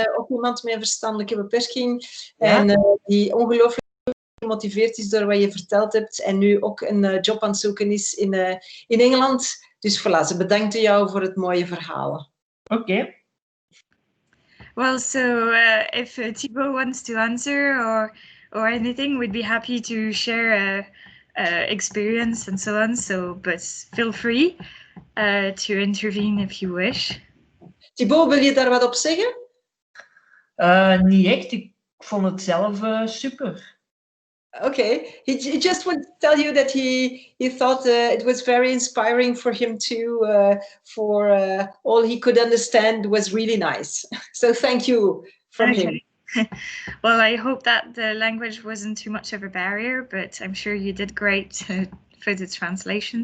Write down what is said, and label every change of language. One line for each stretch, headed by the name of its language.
Dutch: Ook iemand met een verstandelijke beperking. Ja? En die ongelooflijk gemotiveerd is door wat je verteld hebt. En nu ook een job aan het zoeken is in Engeland. Dus voilà, ze bedankte jou voor het mooie verhaal. Oké.
English: Well, so if Thibaut wants to answer or anything, we'd be happy to share experience and so on. So, but feel free to intervene if you wish.
Dutch: Thibaut, wil je daar wat op zeggen? Niet echt. Ik vond het zelf super.
English: Okay, he just wanted to tell you that he thought it was very inspiring for him too. For all he could understand was really nice. So thank you from him. Well, I hope that the language wasn't too much of a barrier, but I'm sure you did great for the translation.